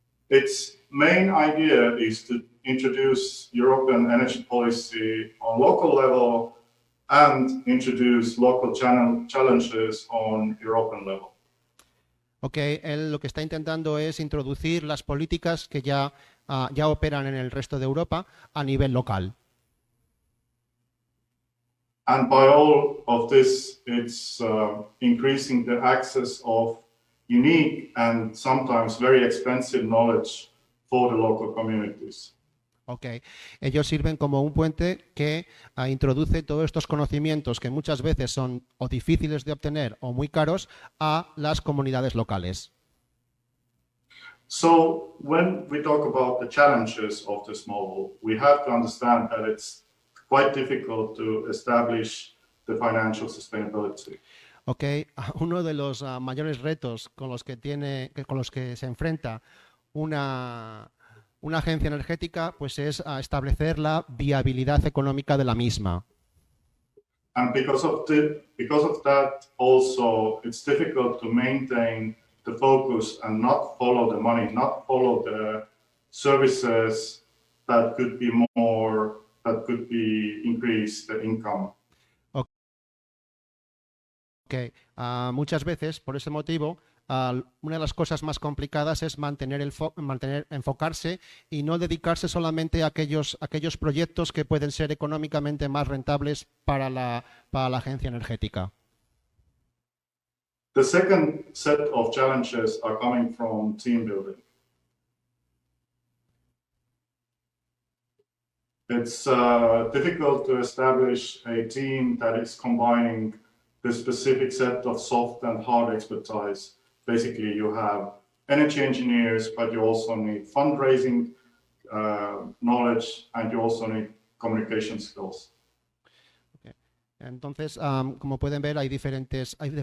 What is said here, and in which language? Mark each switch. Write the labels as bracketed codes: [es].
[en] Its main idea is to introduce European energy policy on local level and introduce local challenges on European level. [es] Okay, él lo que está intentando es introducir las políticas que ya operan en el resto de Europa a nivel local. [en] And by all of this, it's increasing the access of unique and sometimes very expensive knowledge for the local communities. Okay. [es] Ellos sirven como un puente que introduce todos estos conocimientos que muchas veces son o difíciles de obtener o muy caros a las comunidades locales. [en] So when we talk about the challenges of this model, we have to understand that it's quite difficult to establish the financial sustainability. Okay. [es] Uno de los mayores retos con los que se enfrenta una agencia energética pues es establecer la viabilidad económica de la misma. [en] And because of that also it's difficult to maintain the focus and not follow the money, not follow the services that could be more, that could be increase the income. Okay. [es] Muchas veces, por ese motivo, una de las cosas más complicadas es enfocarse y no dedicarse solamente a aquellos proyectos que pueden ser económicamente más rentables para la agencia energética. [en] The second set of challenges are coming from team building. It's difficult to establish a team that is combining the specific set of soft and hard expertise. Basically, you have energy engineers, but you also need fundraising knowledge, and you also need communication skills. [es] Okay. Entonces, como pueden ver, hay diferentes